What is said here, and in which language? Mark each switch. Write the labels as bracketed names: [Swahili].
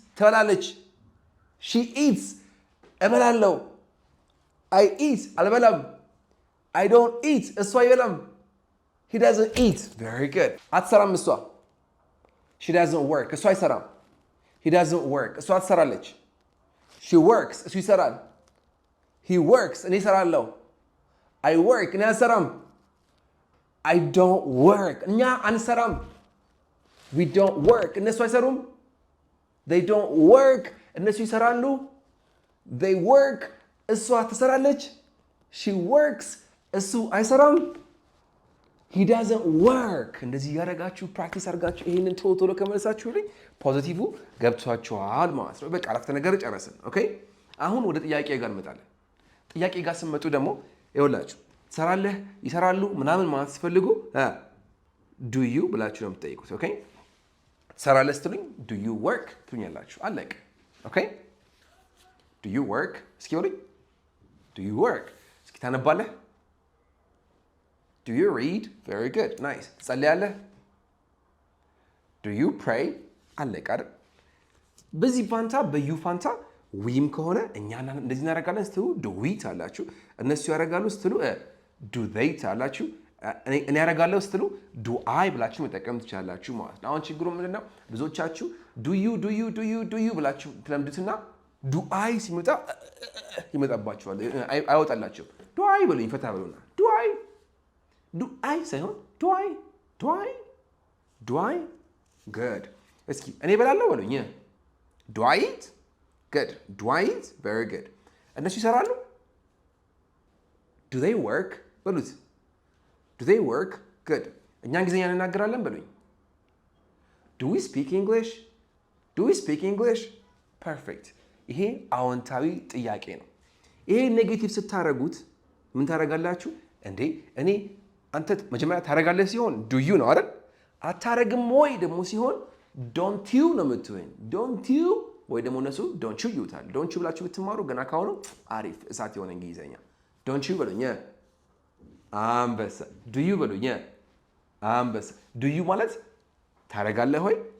[Amharic] ትበላለች። [English] She eats. [Amharic] እበላለሁ። [English] I eat. [Amharic] አልበላም። [English] I don't eat. [Amharic] እሱ አይበላም። [English] He doesn't eat. Very good. [Amharic] አትሰራም እሷ። [English] She doesn't work. [Amharic] እሱ አይሰራም። [English] He doesn't work. [Amharic] እሷ ትሰራለች። [English] She works. [Amharic] እሱ ይሰራል። [English] He works. [Amharic] እኔ እሰራለሁ። [English] I work. [Amharic] እኔ አልሰራም። [English] I don't work. [Amharic] እኛ አንሰራም። [English] We don't work. [Amharic] እነሱ አይሰሩም። [English] They don't work. [Amharic] እነሱ ይሰራሉ። [English] They work. [Amharic] እሷ ትሰራለች። [English] She works. [Amharic] እሱ አይሰራም። [English] He doesn't work. [Amharic] እንደዚህ ያደረጋችሁ ፕራክቲስ አድርጋችሁ ይሄንን ቶሎ ከመለሳችሁልኝ ፖዚቲቭ ገብቷችኋል ማለት ነው። በቃ አረፍተ ነገር ጨረስን። ኦኬ አሁን ወደ ጥያቄ ጋር እንመጣለን። ጥያቄ ጋር ስመጡ ደግሞ ይኸውላችሁ ትሰራለህ፣ ይሰራሉ ምናምን ማለት ሲፈልጉ do you ብላችሁ ነው የምትጠይቁት። ኦኬ ትሰራለህ ስትሉኝ [English] do you work [Amharic] ትሉኛላችሁ። አለቀ። ኦኬ do you work እስኪ በሉኝ። do you work እስኪ ታነባለህ? [English] Do you read? Very good. Nice. [Amharic] ትጸልያለህ? [English] Do you pray? [Amharic] አለቀ አይደል? በዚህ ፋንታ በዩ ፋንታ ዊም ከሆነ እኛ እንደዚህ እናደርጋለን ስትሉ do we ታላችሁ። እነሱ ያደርጋሉ ስትሉ do they ታላችሁ። እኔ ያደርጋለሁ ስትሉ do I ብላችሁ መጠቀም ትችላላችሁ ማለት ነው። አሁን ችግሩ ምንድነው? ብዙዎቻችሁ do you ብላችሁ ትለምዱትና do I ሲመጣ ይመጣባችኋል። አይወጣላችሁም። do I በሉኝ ፈታ በሉና do I ሳይሆን do I good እስኪ እኔ እበላለሁ በሉኝ። [English] do I eat good do I eat very good [Amharic] እነሱ ይሰራሉ [English] do they work [Amharic] በሉት [English] do they work good [Amharic] እኛ እንግሊዝኛ እንናገራለን በሉኝ። [English] do we speak English perfect [Amharic] ይሄ አዎንታዊ ጥያቄ ነው። ይሄ ኔጌቲቭ ስታረጉት ምን ታረጋላችሁ እንዴ? እኔ አንተ መጀመሪያ ታረጋለህ ሲሆን do you ነው አይደል? አታረግም ወይ ደግሞ ሲሆን [English] don't you [Amharic] ነው የምትሆን። don't you ወይ ደግሞ እነሱ don't you ይሉታል። don't you ብላችሁ ብትማሩ ገና ካሁኑ አሪፍ እሳት የሆነ እንግሊዘኛ። don't you በሉኝ አንበሳ። do you በሉኝ አንበሳ። do you ማለት ታረጋለህ ወይ?